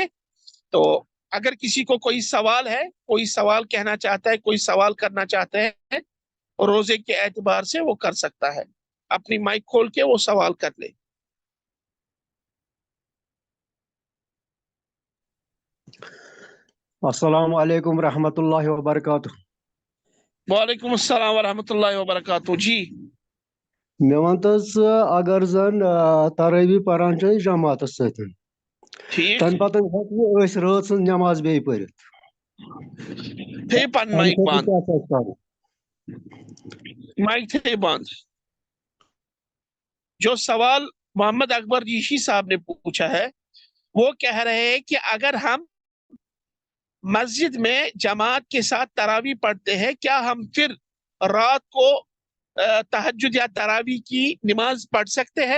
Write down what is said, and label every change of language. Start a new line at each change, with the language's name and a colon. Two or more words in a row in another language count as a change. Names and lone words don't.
Urdu: تو اگر کسی کو کوئی سوال ہے، کوئی سوال کہنا چاہتا ہے، کوئی سوال کرنا چاہتا ہے روزے کے اعتبار سے، وہ کر سکتا ہے. اپنی مائک کھول کے وہ سوال کر لے.
Arabic: السلام علیکم ورحمۃ اللہ وبرکاتہ. وعلیکم السلام ورحمۃ اللہ وبرکاتہ.
Urdu: جی
Kashmiri: مےٚ وَن تہٕ حظ اگر زن ترٲوی پران چھِ جماعتس سۭتۍ، ٹھیک، تمہِ پتہٕ ہٮ۪کوٕ أسۍ رٲژ سٕنٛز نٮ۪ماز بیٚیہِ پٔرِتھ؟ تھے پن تمہِ مائک خٲطرٕ بند، کیٛاہ چھُ اَسہِ کرُن؟ مائک تھے بند.
Urdu: جو سوال محمد اکبر ریشی صاحب نے پوچھا ہے، وہ کہہ رہے ہیں کہ اگر ہم مسجد میں جماعت کے ساتھ تراویح پڑھتے ہیں، کیا ہم پھر رات کو تہجد یا تراویح کی نماز پڑھ سکتے ہیں؟